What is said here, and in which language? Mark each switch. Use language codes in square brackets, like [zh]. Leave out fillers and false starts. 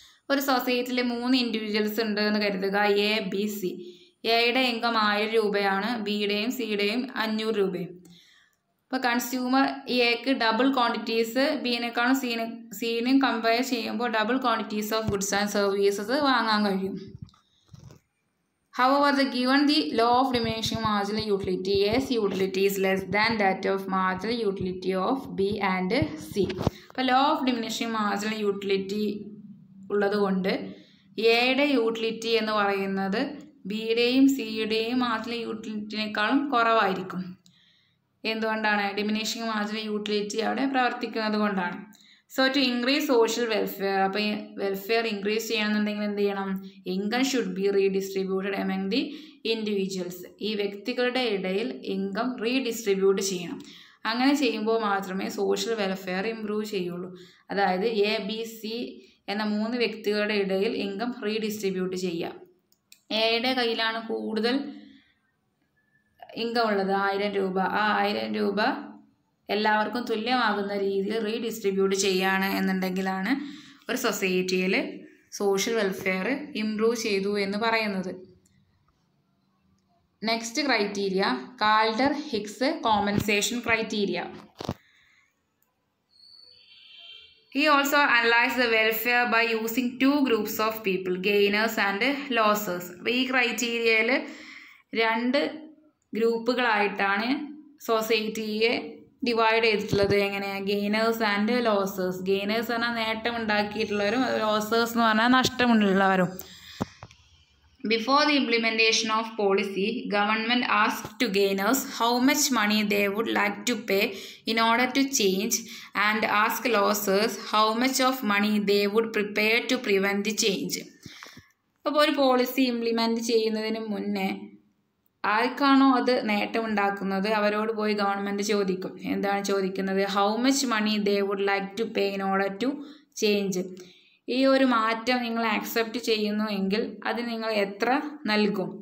[ml] ഒരു സൊസൈറ്റിയിൽ 3 ഇൻഡിവിജ്വൽസ് ഉണ്ട് എന്ന് കരുതുക, എ, ബി, സി. എയുടെ ഇൻകം 1000 രൂപയാണ്, ബിയുടെയും സിയുടെയും 500 രൂപയും. അപ്പോൾ കൺസ്യൂമർ എക്ക് ഡബിൾ ക്വാണ്ടിറ്റീസ് ബിനേക്കാളും സിനെയും കമ്പയർ ചെയ്യുമ്പോൾ double quantities of goods and services വാങ്ങാൻ കഴിയും. [en] However, the given the law of diminishing marginal utility, A's utility is less than that of marginal utility of B and C. [ml] അപ്പോൾ law of diminishing marginal utility ഉള്ളത് കൊണ്ട് എയുടെ utility എന്ന് പറയുന്നത് ബിയുടെയും സിയുടെയും marginal യൂട്ടിലിറ്റിനേക്കാളും കുറവായിരിക്കും. എന്തുകൊണ്ടാണ്? ഡിമിനിഷിങ് മാർജിനൽ യൂട്ടിലിറ്റി അവിടെ പ്രവർത്തിക്കുന്നത് കൊണ്ടാണ്. [en] so to increase social welfare, [ml] അപ്പോൾ ഈ വെൽഫെയർ ഇൻക്രീസ് ചെയ്യണമെന്നുണ്ടെങ്കിൽ എന്ത് ചെയ്യണം? [en] Income should be redistributed among the individuals. [ml] ഈ വ്യക്തികളുടെ ഇടയിൽ ഇൻകം റീഡിസ്ട്രിബ്യൂട്ട് ചെയ്യണം. അങ്ങനെ ചെയ്യുമ്പോൾ മാത്രമേ സോഷ്യൽ വെൽഫെയർ ഇംപ്രൂവ് ചെയ്യുള്ളൂ. അതായത് എ, ബി, സി എന്ന 3 വ്യക്തികളുടെ ഇടയിൽ ഇൻകം റീഡിസ്ട്രിബ്യൂട്ട് ചെയ്യുക. എയുടെ കയ്യിലാണ് കൂടുതൽ ഇൻകം ഉള്ളത്, 1000 രൂപ. ആ 1000 രൂപ എല്ലാവർക്കും തുല്യമാകുന്ന രീതിയിൽ റീഡിസ്ട്രിബ്യൂട്ട് ചെയ്യുകയാണ് എന്നുണ്ടെങ്കിലാണ് ഒരു സൊസൈറ്റിയിൽ സോഷ്യൽ വെൽഫെയർ ഇംപ്രൂവ് ചെയ്തു എന്ന് പറയുന്നത്. Next criteria, Kaldor-Higgs compensation criteria. [en] He also analyzed the welfare by using 2 groups of people, gainers and losers. [ml] അപ്പോൾ ഈ ക്രൈറ്റീരിയയിൽ 2 ഗ്രൂപ്പുകളായിട്ടാണ് സൊസൈറ്റിയെ ഡിവൈഡ് ചെയ്തിട്ടുള്ളത്. എങ്ങനെയാണ്? Gainers and losers. ഗെയിനേഴ്സ് പറഞ്ഞാൽ നേട്ടം ഉണ്ടാക്കിയിട്ടുള്ളവരും, ലോസേഴ്സ് എന്ന് പറഞ്ഞാൽ നഷ്ടമുള്ളവരും. [en] Before the implementation of policy, government asked to gainers how much money they would like to pay in order to change and ask losers how much of money they would prepare to prevent the change. [ml] അപ്പോൾ ഒരു policy implement ചെയ്യുന്നതിന് മുന്നേ ആർക്കാണോ അത് നേട്ടമുണ്ടാക്കുന്നത് അവരോട് പോയി government ചോദിക്കും. എന്താണ് ചോദിക്കുന്നത്? [en] How much money they would like to pay in order to change. [ml] ഈ ഒരു മാറ്റം നിങ്ങൾ ആക്സെപ്റ്റ് ചെയ്യുന്നു എങ്കിൽ അത് നിങ്ങൾ എത്ര നൽകും?